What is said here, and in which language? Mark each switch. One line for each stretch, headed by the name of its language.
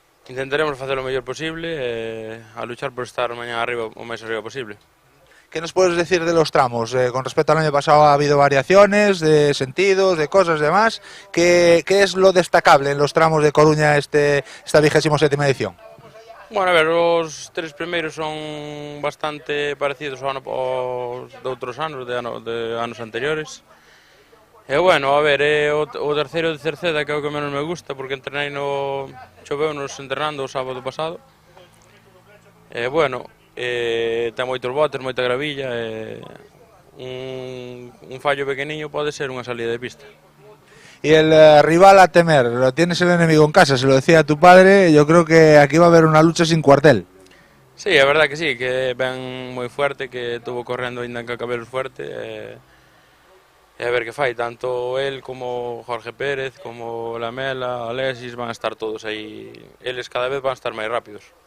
Galician: Intentaremos facer o mellor posible a luchar por estar mañá arriba o máis arriba posible.
Spanish: ¿Qué nos puedes decir de los tramos? Con respecto al año pasado ha habido variaciones de sentidos, de cosas y demás. ¿Qué es lo destacable en los tramos de Coruña esta 27ª edición?
Galician: Bueno, a ver, os tres primeiros son bastante parecidos aos de outros anos, de anos anteriores. E bueno, a ver, o terceiro de Cerceda, que é o que menos me gusta, porque entrenei choveunos entrenando o sábado pasado. E bueno, ten moitos botes, moita gravilla, un fallo pequeniño pode ser unha salida de pista.
Spanish: Y el rival a temer, lo tienes el enemigo en casa, se lo decía tu padre, yo creo que aquí va a haber una lucha sin cuartel.
Galician: Sí, é verdad que sí, que ven moi fuerte, que estuvo correndo ainda en Cacabelos fuerte, e a ver que fai, tanto él como Jorge Pérez, como Lamela, Alexis, van a estar todos aí, eles cada vez van a estar máis rápidos.